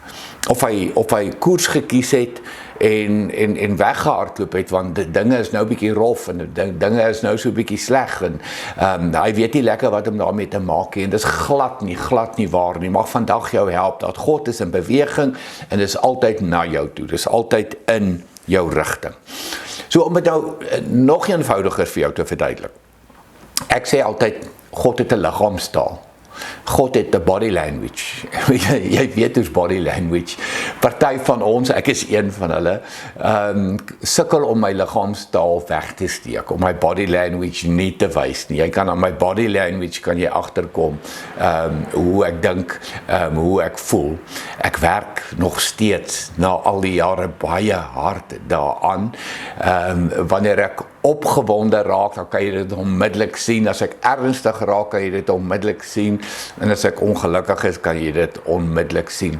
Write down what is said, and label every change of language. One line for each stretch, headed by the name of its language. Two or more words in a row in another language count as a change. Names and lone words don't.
Afrikaans: Of hy koers gekies het en weggehardloop het, want dinge is nou bietjie rof, en dinge is nou so bietjie sleg, en hy weet nie lekker wat om daarmee te maak nie, en dis glad nie waar nie. Mag vandag jou help, dat God is in beweging, en dis altyd na jou toe, dis altyd in jou rigting. So om dit nou nog eenvoudiger vir jou te verduidelik. Ek sê altyd, God het 'n liggaamstaal. God het 'n
English: body language.
Afrikaans: Jy weet hoe's
English: body language.
Afrikaans: Party van ons, ek is een van hulle, sukkel om my liggaamstaal weg te steek, om my
English: body language
Afrikaans: nie te wys nie. Jy kan aan my
English: body language
Afrikaans: kan jy agterkom, hoe ek dink, hoe ek voel. Ek werk nog steeds na al die jare baie hard daaraan. Wanneer ek opgewonde raak, dan kan jy dit onmiddellik sien. As ek ernstig raak, kan jy dit onmiddellik sien. En as ek ongelukkig is, kan jy dit onmiddellik sien.